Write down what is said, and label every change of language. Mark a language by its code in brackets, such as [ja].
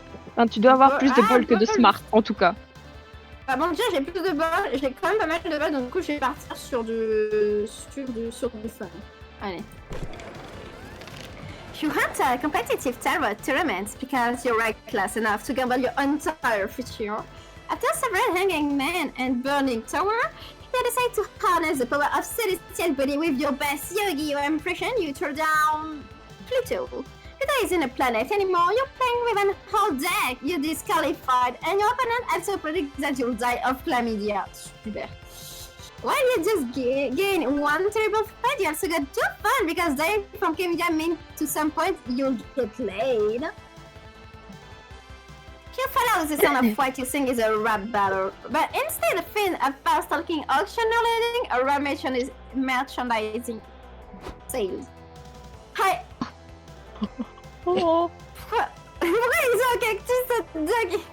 [fr] Enfin, tu dois avoir plus de bold que de bold. smart, en tout cas. Ah bon, déjà j'ai plus de balles, j'ai quand même pas mal de balles, donc du coup je vais partir sur du fun. Allez. [en] You hunt a competitive tarot tournament because you're reckless enough to gamble your entire future. After several hanging men and burning tower, you decide to harness the power of celestial body with your best Yu-Gi-Oh impression. You throw down Pluto. Pluto isn't a planet anymore, you're playing with an whole deck, you're disqualified, and your opponent also predicts that you'll die of chlamydia. Super. While you just gain one terrible fight, you also got 2 fun because dying from chlamydia means to some point you'll get laid. You follow the sound of what you think is a rap battle, but instead of being a fast-talking auctioneer, a rap merchandising sales. Hi. Oh. [fr] Pourquoi ils ont un cactus cette dog?